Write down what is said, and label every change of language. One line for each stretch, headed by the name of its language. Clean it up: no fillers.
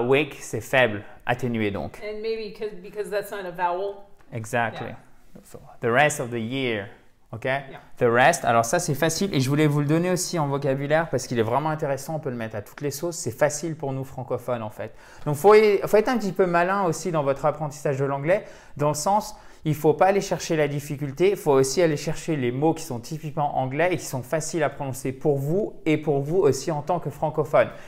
French: Weak, c'est faible, atténué donc.
English: And maybe because that's not a vowel. Exactly. Yeah. So, the rest of the year. OK? Yeah. The rest.
French: Alors ça, c'est facile. Et je voulais vous le donner aussi en vocabulaire parce qu'il est vraiment intéressant. On peut le mettre à toutes les sauces. C'est facile pour nous francophones en fait. Donc, faut être un petit peu malin aussi dans votre apprentissage de l'anglais. Dans le sens, il ne faut pas aller chercher la difficulté. Il faut aussi aller chercher les mots qui sont typiquement anglais et qui sont faciles à prononcer pour vous et pour vous aussi en tant que francophone.